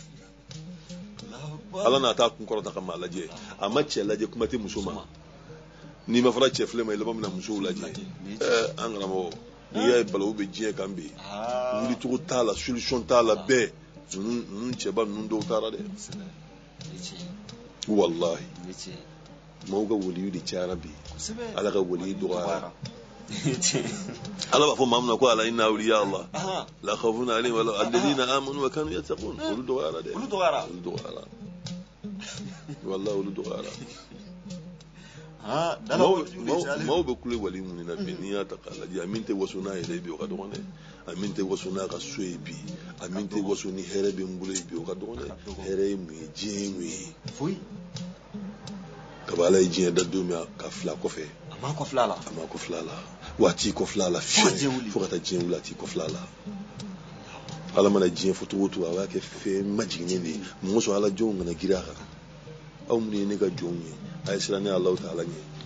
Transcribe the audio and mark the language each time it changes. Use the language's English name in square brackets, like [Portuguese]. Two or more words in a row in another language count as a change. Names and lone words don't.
[Bambara] ala n'a taa kun kɔrɔta ka maa lajɛ a ma cɛ lajɛ kuma tɛ muso ma n'i ma fara cɛ filɛ ma i laban bɛna musow lajɛ an karamɔgɔ n'i y'a ye balawu bɛ diɲɛ kan bi wulicogo t'a la solution t'a la bɛɛ ninnu cɛba ninnu dɔw taara dɛ walahi maaw ka waliyu de cayara bi ala ka waliyu dɔgɔyara ala b'a fɔ maa min na ko ala [Arabic] إن أولياء الله لا خوف عليهم ولا الذين آمنوا وكانوا يتقون [Bambara] olu dɔgɔyara dɛ olu dɔgɔyara wallahi olu dɔgɔyara maaw bɛ kule wali minnu na bi n'i y'a ta k'a lajɛ a min tɛ waso n'a yɛrɛ bi o ka dɔgɔn dɛ a min tɛ waso n'a ka so ye bi a min tɛ waso ni hɛrɛ bɛ n bolo ye bi o ka dɔgɔn dɛ hɛrɛ ye mun ye diɲɛ ye mun ye kabi ala ye diɲɛ da don min ka fila kɔfɛ a ma kɔfila a la wa a t'i kɔfila a la fiyewu fo ka taa diɲɛ wuli a t'i kɔfila a la ala mana diɲɛ fɔ cogo o cogo a b'a kɛ fɛn majiginnen de ye mɔgɔ sɔn ala jɔnw kana girin a kan aw minnu ye ne ka jɔnw ye a ye siran ne Alahu Taala ɲɛ